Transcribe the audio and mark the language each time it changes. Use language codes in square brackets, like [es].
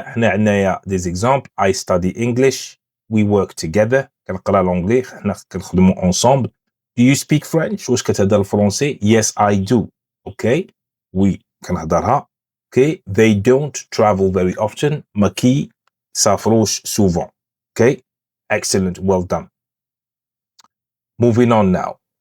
[ar] حنا عندنايا [fr] des exemples. [en] I study English. we work together. [ar] كنقرا لونجلي حنا كنخدموا [fr] ensemble. [en] do you speak French؟ [ar] واش كتهضر الفرنسي؟ [en] yes I do. [ar] اوكي oui كنهضرها. [en] okay they don't travel very often. [ar] ما كيسافروش souvent. [en] okay excellent well done. moving on now.